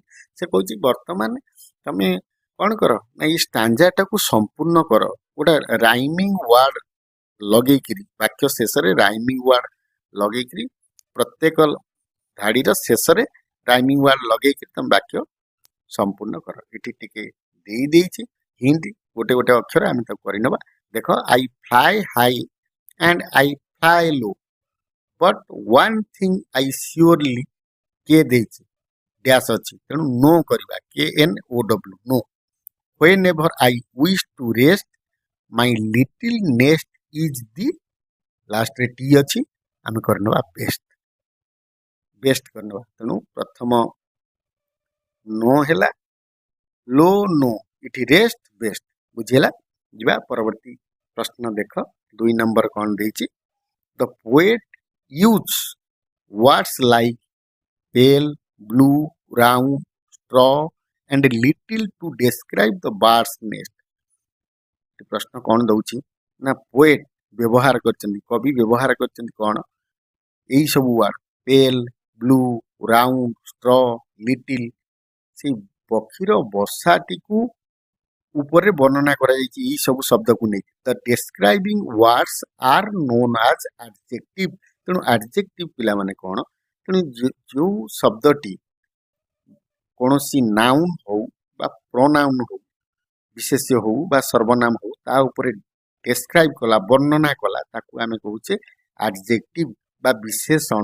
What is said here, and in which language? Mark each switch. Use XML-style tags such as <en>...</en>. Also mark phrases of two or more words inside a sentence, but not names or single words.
<or>ସେ କହୁଛି ବର୍ତ୍ତମାନ ତମେ କ'ଣ କର ନା, ଏଇ ଷ୍ଟାଞ୍ଜାଟାକୁ ସମ୍ପୂର୍ଣ୍ଣ କର ଗୋଟେ</or> <en>rhyming word</en> <or>ଲଗେଇକିରି। ବାକ୍ୟ ଶେଷରେ</or> <en>rhyming word</en> <or>ଲଗେଇକିରି, ପ୍ରତ୍ୟେକ ଧାଡ଼ିର ଶେଷରେ</or> <en>rhyming word</en> <or>ଲଗେଇକିରି ତମେ ବାକ୍ୟ ସମ୍ପୂର୍ଣ୍ଣ କର। ଏଠି ଟିକେ ଦେଇଛି ହିଣ୍ଟ, ଗୋଟେ ଗୋଟେ ଅକ୍ଷର ଆମେ ତାକୁ କରିନେବା।</or> <en>ଦେଖ, I fly high and I fly low, but one thing I surely,</en> <or>କେ ଦେଇଛି ଡ୍ୟାସ୍ ଅଛି, ତେଣୁ नो କରିବା,</or> <en>KNOW, नो। whenever I wish to rest my little nest is the,</en> <or>ଲାଷ୍ଟ ରେ ଟି ଅଛି, ଆମେ କରିନେବା ବେଷ୍ଟ, ବେଷ୍ଟ କରିନେବା। ତେଣୁ ପ୍ରଥମ नो ହେଲା,</or> <en>low know,</en> <or>ଏଠି ରେଷ୍ଟ ବେଷ୍ଟ, ବୁଝିହେଲା। ଯିବା ପରବର୍ତ୍ତୀ ପ୍ରଶ୍ନ। ଦେଖ 2 ନମ୍ବର କ'ଣ ଦେଇଛି,</or> <en>The poet uses words like pale, blue, round, straw and little to describe the bird's nest।</en> <or>ପ୍ରଶ୍ନ କ'ଣ ଦଉଛି ନା, ପୋଏଟ୍ ବ୍ୟବହାର କରିଛନ୍ତି, କବି ବ୍ୟବହାର କରିଛନ୍ତି କ'ଣ, ଏଇ ସବୁ ୱାର୍ଡ</or> <en>pale, blue, round, straw, little,</en> <or>ସେଇ ପକ୍ଷୀର ବସାଟିକୁ ଉପରେ ବର୍ଣ୍ଣନା କରାଯାଇଛି ଏଇ ସବୁ ଶବ୍ଦକୁ ନେଇ।</or> <en>The describing words are known as adjective.</en> <or>ତେଣୁ ଆଡଜେକ୍ଟିଭ ପିଲାମାନେ କ'ଣ, ତେଣୁ ଯେଉଁ ଶବ୍ଦଟି କୌଣସି ନାଉନ୍ ହଉ ବା ପ୍ରୋନାଉନ୍ ହଉ, ବିଶେଷ୍ୟ ହଉ ବା ସର୍ବନାମ ହଉ, ତା ଉପରେ ଡେସ୍କ୍ରାଇବ୍ କଲା, ବର୍ଣ୍ଣନା କଲା, ତାକୁ ଆମେ କହୁଛେ ଆଡଜେକ୍ଟିଭ ବା ବିଶେଷଣ।</or>